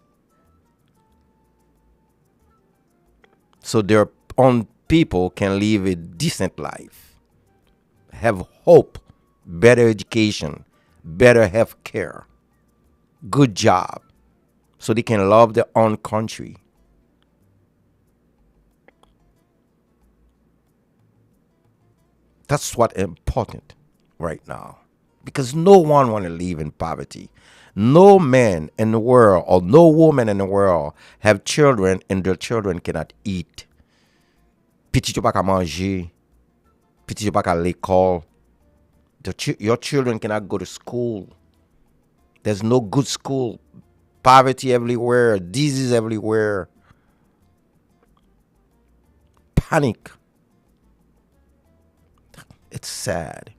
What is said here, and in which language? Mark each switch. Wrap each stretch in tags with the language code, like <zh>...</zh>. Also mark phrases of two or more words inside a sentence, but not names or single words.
<en>so their own people can live a decent life, have hope, better education, better health care, good job, so they can love their own country. That's what important right now. Because no one want to live in poverty. No man in the world or no woman in the world have children and their children cannot eat.</en> <ht>Petit yo pa ka manger, petit yo pa ka l'école.</ht> <en>Your children cannot go to school. There's no good school. Poverty everywhere, disease everywhere. Panic. It's sad.</en>